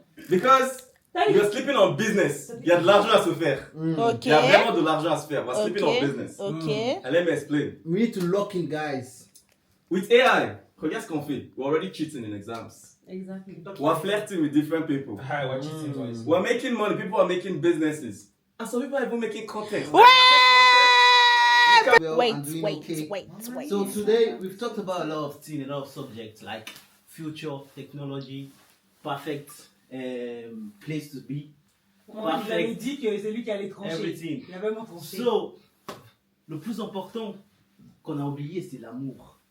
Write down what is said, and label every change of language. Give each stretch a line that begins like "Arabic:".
English: Because you're sleeping on business.
French: Il y a de l'argent à se faire.
English: Ok.
French: Il y a vraiment de l'argent à se faire.
English: We're sleeping on business. Ok. And let me explain. We need to lock in, guys. With AI,
French: regarde ce qu'on fait.
English: We're already cheating in exams. Exactly. We're flirting with different people. Hi, what you think twice? We're making money. People are making businesses. And some people are even making content. Well, Well, wait, I'm doing wait, okay. wait, wait. So today we've talked about a lot of things, a lot of subjects like future, technology, perfect place to be,
French: Il avait dit que c'est lui qui allait trancher.
English: everything.
French: Il a vraiment tranché. So, le plus important qu'on a oublié, c'est l'amour.